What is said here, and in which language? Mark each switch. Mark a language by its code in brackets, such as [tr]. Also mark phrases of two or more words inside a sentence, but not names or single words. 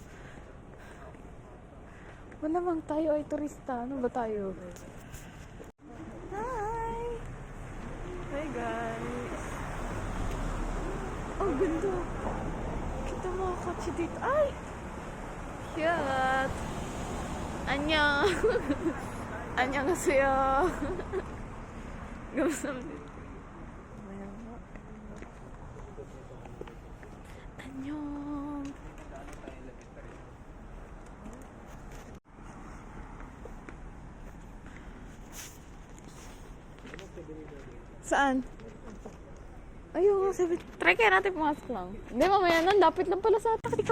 [tl] Wala bang tayo ay turista? Ano ba tayo? Hi! [en] Hi guys! [tl] Oh, ganda! Kita mo ang kotse dito. Ay! Cute! [ko] Annyeong! 안녕하세요! 감사합니다. Annyeong! [tl] Saan? Ayun, sabi. Try kaya natin pumasok lang. Hindi, mamaya nun. Lapit lang pala sa TikTok.